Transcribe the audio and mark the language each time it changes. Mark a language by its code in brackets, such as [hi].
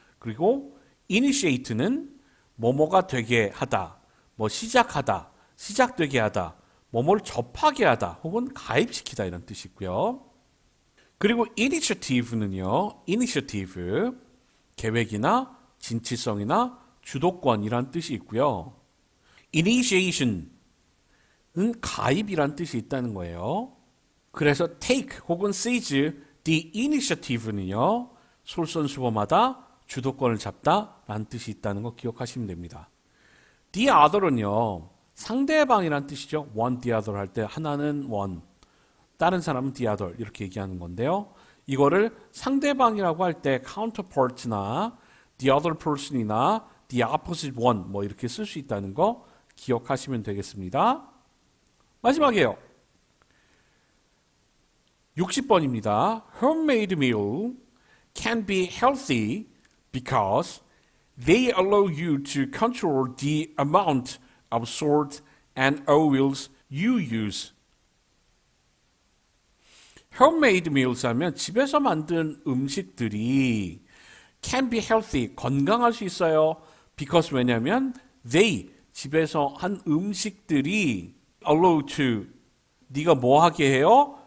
[ko] 그리고 initiate는 뭐뭐가 되게 하다, 뭐 시작하다, 시작되게 하다, 뭐뭐를 접하게 하다, 혹은 가입시키다 이런 뜻이 있고요. 그리고 initiative는요. initiative 계획이나 진취성이나 주도권이란 뜻이 있고요. initiation 은 가입이란 뜻이 있다는 거예요. 그래서 [en] take 혹은 seize the initiative [ko] 는요. 솔선수범하다, 주도권을 잡다 라는 뜻이 있다는 거 기억하시면 됩니다. the other은요. 상대방이란 뜻이죠. one the other 할 때 하나는 one, 다른 사람은 the other 이렇게 얘기하는 건데요. 이거를 상대방이라고 할 때 counterpart나 [en] the other person [ko] 이나 [en] the opposite one [ko] 뭐 이렇게 쓸 수 있다는 거 기억하시면 되겠습니다. 마지막이에요. 60번입니다. [en] Homemade meal can be healthy because they allow you to control the amount of salt and oils you use. Homemade meals [ko] 하면 집에서 만든 음식들이 [en] can be healthy, [ko] 건강할 수 있어요. Because 왜냐하면 they, 집에서 한 음식들이 allow to, 네가 뭐 하게 해요?